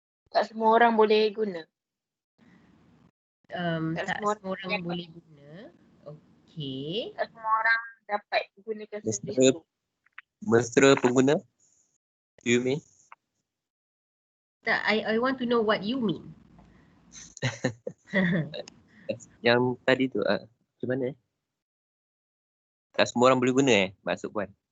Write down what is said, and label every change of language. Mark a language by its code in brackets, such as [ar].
[ms] Tak semua orang boleh guna. Tak semua orang boleh guna. Okay. Tak semua orang dapat gunakan servis tu. Mesra pengguna? [en] You mean? [ms] Tak, [en] I want to know what you mean. [ms] Yang tadi tu macam mana? Tak semua orang boleh guna maksud puan?